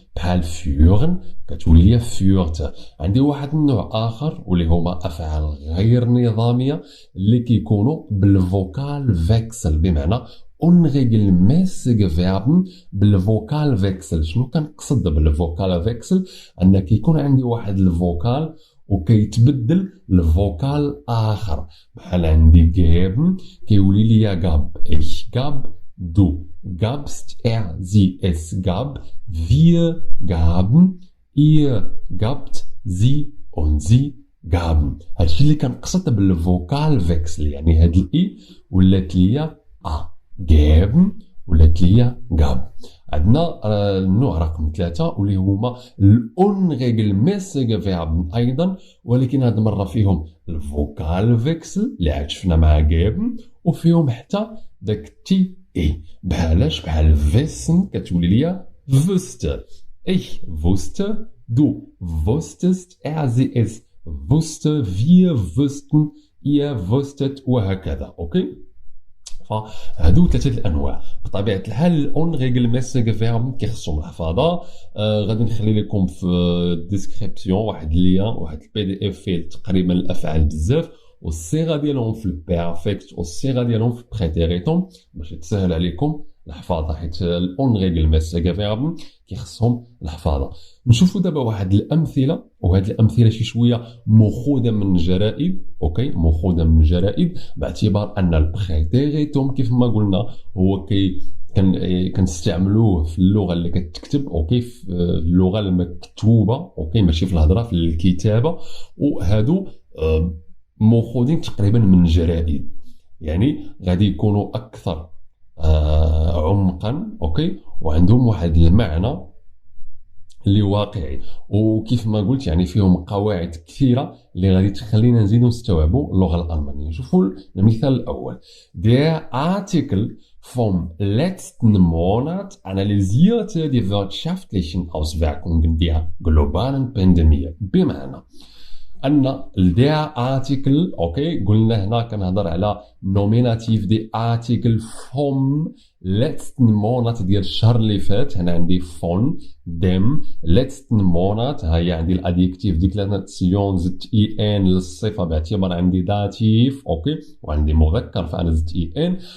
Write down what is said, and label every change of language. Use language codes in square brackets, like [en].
[ar] بحال فيغن كتولي ليا فيورت. عندي واحد النوع اخر واللي هما افعال غير نظاميه اللي كيكونوا بالفوكال فيكسل، بمعنى [de] unregelmäßige Verben [ar] بالفوكال فيكسل. شنو كنقصد بالفوكال فيكسل؟ ان كيكون عندي واحد الفوكال وكيتبدل لفوكال اخر. بحال عندي جابن كيولي ليا غاب، [de] ich gab، du gabst، er sie es gab، wir gaben، ihr gabt، sie und sie gaben. [ar] هادشي اللي كنقصد بالفوكال فيكسل. يعني هاد الاي ولات ليا ا، جابن ولات ليا غاب. عندنا النوع رقم 3 واللي هما الأونغيغلميسيغ فيرب ايضا، ولكن هاد المره فيهم الفوكال فيكسل اللي عاد شفنا مع جابن، وفيهم حتى داك تي اي. بحال فيسن كتولي ليا [de] wusste، ich wusste، du wusstest، er sie es wusste، wir wussten، ihr wusstet، [ar] وهكذا. اوكي، فهادو ثلاثه الانواع. بطبيعه الحال الاونغيغلميسيغ فيرب كيخصهم الحفاظه. غادي نخلي لكم في الديسكريبسيون واحد اللين، واحد البي دي اف فيه تقريبا الافعال بزاف والصيغه ديالهم في البيرفكت والصيغه ديالهم في البريتيريتوم باش تسهل عليكم الحفاظه، حيت الاونغيغلميسيغ فيرب كيخصهم الحفاظه. نشوفوا دابا واحد الامثله، وهاد الامثله شي شويه مأخوذه من جرائد، اوكي، مأخوذه من جرائد باعتبار ان البريتيريتوم كيف ما قلنا هو كنستعملوه في اللغه اللي كتكتب، اوكي، في اللغه المكتوبه، اوكي، ماشي في الهضره في الكتابه. وهادو مأخوذين تقريبا من جرائد، يعني غادي يكونوا اكثر عمقا، اوكي، وعندهم واحد المعنى اللي واقعي. وكيف ما قلت يعني فيهم قواعد كثيرة اللي غادي تخلينا نزيدو نستوعبوا اللغة الألمانية. [de] شوفوا المثال الأول: Der Artikel vom letzten Monat analysierte die wirtschaftlichen Auswirkungen der globalen Pandemie. [ar] بمعنى أن der Artikel، أوكي، قلنا هنا كنهضر على nominative دي article [de] vom letzten Monat [ar] ديال الشهر اللي فات. هنا عندي [de] von dem letzten Monat، [ar] هي عندي الاديكتيف ديكلاراسيون زدت ان للصفة باعتبار عندي داتيف، أوكي، وعندي مذكر فأنا زدت ان.